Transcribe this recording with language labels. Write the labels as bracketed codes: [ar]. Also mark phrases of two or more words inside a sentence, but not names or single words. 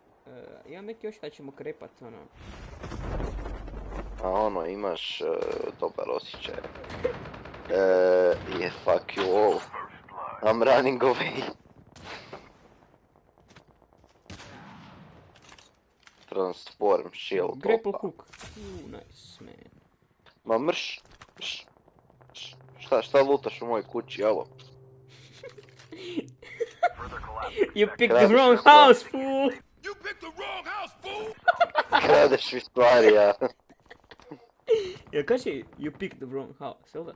[hr] Imam neki još šta ćemo krepat, ono. A ono, imaš dobar osjećaj. [en] Yeah, fuck you all. I'm running away. Transform shield. Grapple hook. Nice, man. [hr] Ma mrš. Šta lutaš u mojoj kući, alo? [en] You picked the wrong house, fool! You picked the wrong house, fool! [hr] Kradeš mi stvari, ja. Jel kaže [en] you picked the wrong house, [hr] jel da?